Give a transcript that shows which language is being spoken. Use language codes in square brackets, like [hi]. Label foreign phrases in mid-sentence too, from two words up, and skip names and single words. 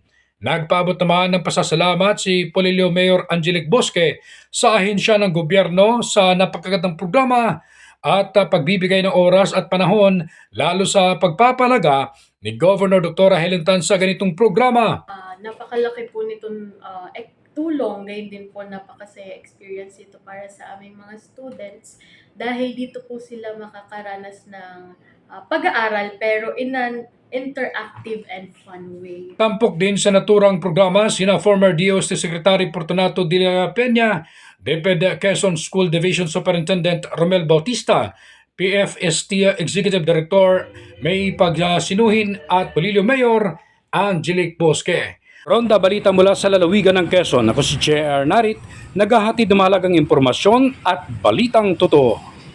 [tl] Nagpaabot naman ng pasasalamat si Polillo Mayor Angelic Bosque sa ahensya ng gobyerno sa napakagandang programa at pagbibigay ng oras at panahon lalo sa pagpapalaga ni Governor Dr. Helen Tan sa ganitong programa. Napakalaki po nitong tulong, gayon din po napakasaya experience ito para sa aming mga students dahil dito po sila makakaranas ng pag-aaral pero [en] in an interactive and fun way. [tl] Tampok din sa naturang programa sina former DOST Secretary Fortunato de la Peña, DepEd Quezon School Division Superintendent Romel Bautista, PFST Executive Director May Pagsinuhin at Polillo Mayor Angelic Bosque. Ronda balita mula sa lalawigan ng Quezon. Ako si J.R. Narit, naghahatid ng mahalagang impormasyon at balitang totoo.